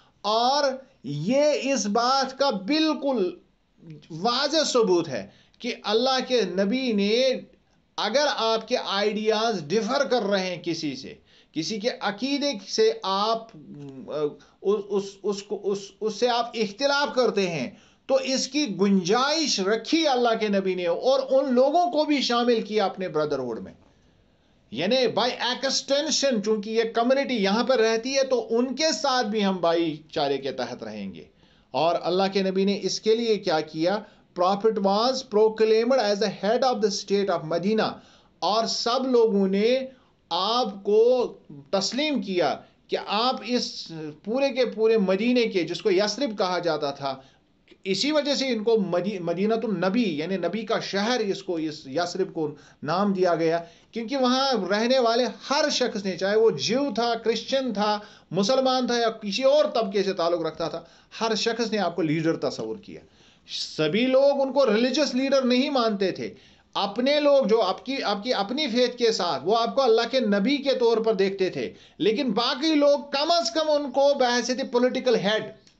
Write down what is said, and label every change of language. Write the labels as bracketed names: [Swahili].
[Urdu] اور یہ اس بات کا بالکل واضح ثبوت ہے کہ اللہ کے نبی نے، اگر آپ کے آئیڈیاز ڈفر کر رہے ہیں کسی کے عقیدے سے، آپ اس سے آپ اختلاف کرتے ہیں، تو اس کی گنجائش رکھی اللہ کے نبی نے، اور ان لوگوں کو بھی شامل کیا اپنے بردرہڈ میں. یعنی بائی ایکسٹینشن، چونکہ یہ کمیونٹی یہاں پر رہتی ہے تو ان کے ساتھ بھی ہم بھائی چارے کے تحت رہیں گے. اور اللہ کے نبی نے اس کے لیے کیا کیا؟ [English] Prophet was proclaimed as the head of the state of Medina. [Urdu] اور سب لوگوں نے آپ کو تسلیم کیا کہ آپ اس پورے کے پورے مدینے کے، جس کو یثرب کہا جاتا تھا، اسی وجہ سے ان کو مدینۃ النبی یعنی نبی کا شہر اس یثرب کو نام دیا گیا، کیونکہ وہاں رہنے والے ہر شخص نے، چاہے وہ جیو تھا، کرسچن تھا، مسلمان تھا یا کسی اور طبقے سے تعلق رکھتا تھا، ہر شخص نے آپ کو لیڈر تصور کیا۔ سبھی لوگ ان کو ریلیجس لیڈر نہیں مانتے تھے، اپنے لوگ جو آپ کی اپنی فیتھ کے ساتھ وہ آپ کو اللہ کے نبی کے طور پر دیکھتے تھے، لیکن باقی لوگ کم از کم ان کو بحیثیت پولیٹیکل ہیڈ